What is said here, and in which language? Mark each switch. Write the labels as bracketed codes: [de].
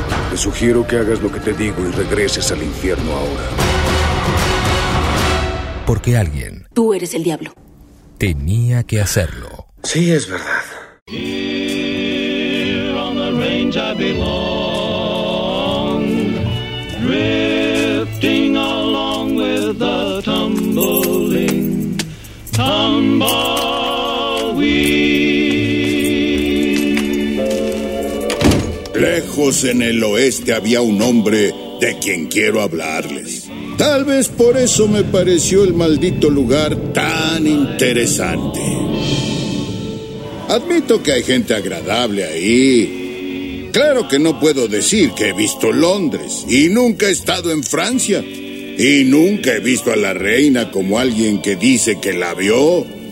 [es] Te sugiero que hagas lo que te digo y regreses al infierno ahora. Porque alguien... Tú eres el diablo. Tenía que hacerlo. Sí, es verdad. [en] Here on the range I belong, drifting along with the tumbling, tumbleweed. [es] Lejos en el oeste había un hombre de quien quiero hablarles. Tal vez por eso me pareció el maldito lugar tan interesante. Admito que hay gente agradable ahí. Claro que no puedo decir que he visto Londres y nunca he estado en Francia y nunca he visto a la reina como alguien que dice que la vio.